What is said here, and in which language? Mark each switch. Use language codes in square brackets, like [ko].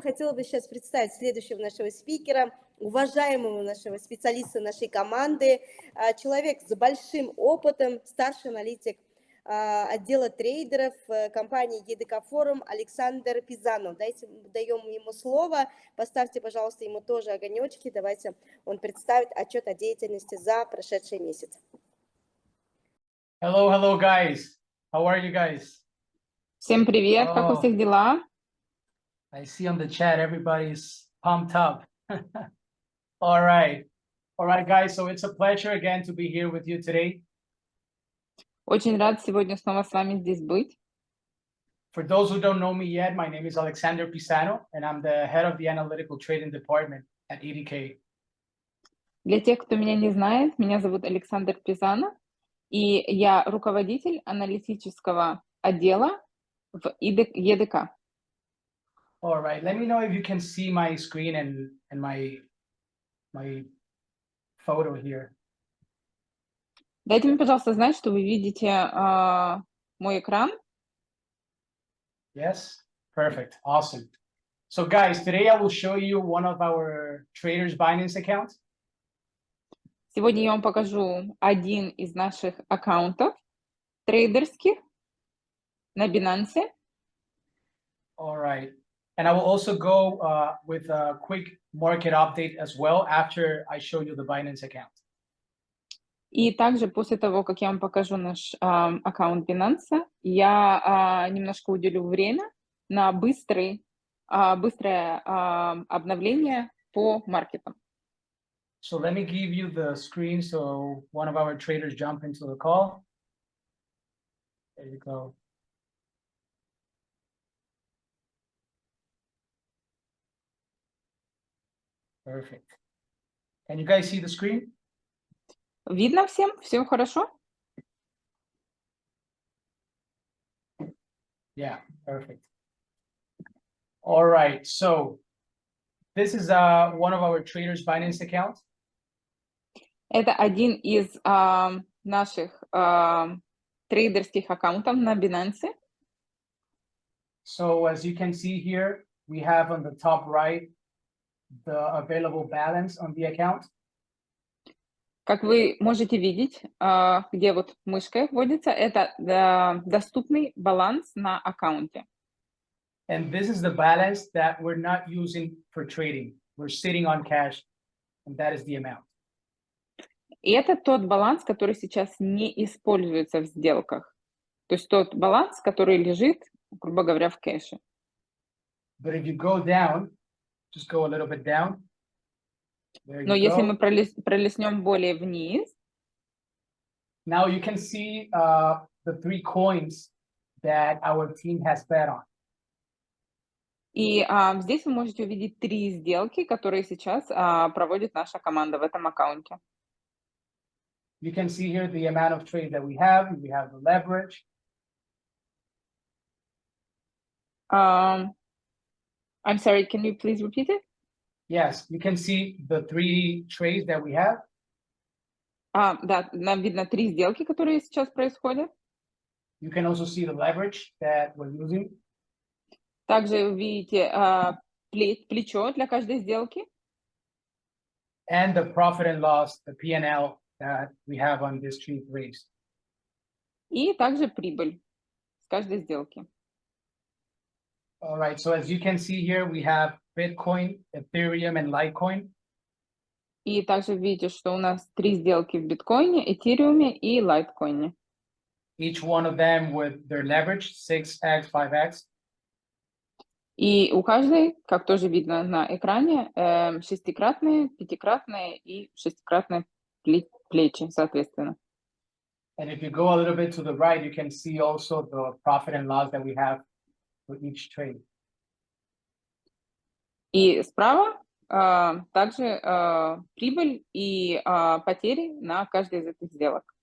[ru] Хотела бы сейчас представить следующего нашего спикера, уважаемого нашего специалиста нашей команды, человек с большим опытом, старший аналитик отдела трейдеров компании ЕДК Форум Александр Pizano. Даем ему слово. Поставьте, пожалуйста, ему тоже огонечки. Давайте он представит отчет о деятельности за прошедший месяц. [en] Hello, guys. How are you guys? [ru] Всем привет, как у всех дела? [en] I see on the chat everybody's pumped up. All right, guys. So it's a pleasure again to be here with you today. [ru] Очень рад сегодня снова с вами здесь быть. [en] For those who don't know me yet, my name is Alexander Pizano, and I'm the head of the analytical trading department at EDK. [ru] Для тех, кто меня не знает, меня зовут Александр Пизано, и я руководитель аналитического отдела в ЕДК. [en] All right, let me know if you can see my screen and my photo here. [ru] Дайте мне, пожалуйста, знать, что вы видите мой экран. [en] Yes, perfect, awesome. So guys, today I will show you one of our traders Binance accounts. [ru] Сегодня я вам покажу один из наших аккаунтов трейдерских на Binance. [en] All right. And I will also go with a quick market update as well after I show you the Binance account. [ru] И также после того, как я вам покажу наш аккаунт Binance, я немножко уделю время на быстрое обновление по маркетам. [en] So let me give you the screen so one of our traders jump into the call. There you go. Perfect. Can you guys see the screen? [ru] Видно всем? Все хорошо? [en] Yeah, perfect. All right, so this is one of our traders Binance accounts. [ru] Это один из наших трейдерских аккаунтов на Binance. [en] So as you can see here, we have on the top right the available balance on the account. [ru] Как вы можете видеть, где вот мышкой вводится, это доступный баланс на аккаунте. [en] And this is the balance that we're not using for trading. We're sitting on cash, and that is the amount. [ru] И это тот баланс, который сейчас не используется в сделках. То есть тот баланс, который лежит, грубо говоря, в кэше. [en] But if you go down, just go a little bit down. [ru] Но если мы пролистнем более вниз, [en] now you can see the 3 coins that our team has bet on. [ru] И здесь вы можете увидеть 3 сделки, которые сейчас проводит наша команда в этом аккаунте. [en] You can see here the amount of trades that we have. We have the leverage. I'm sorry, can you please repeat it? Yes, you can see the 3 trades that we have. [ru] Да, нам видно 3 сделки, которые сейчас происходят. [en] You can also see the leverage that we're using. [ru] Также вы видите плечо для каждой сделки. [en] And the profit and loss, the P&L that we have on these 3 trades. [ru] И также прибыль с каждой сделки. [en] All right, so as you can see here, we have Bitcoin, Ethereum, and Litecoin. [ru] И также видите, что у нас 3 сделки в биткоине, этериуме и лайткоине. [en] Each one of them with their leverage, 6x, 5x. [ru] И у каждой, как тоже видно на экране, шестикратные, пятикратные и шестикратные плечи, соответственно. [en] And if you go a little bit to the right, you can see also the profit and loss that we have for each trade. [ru] И справа также прибыль и потери на каждой из этих сделок.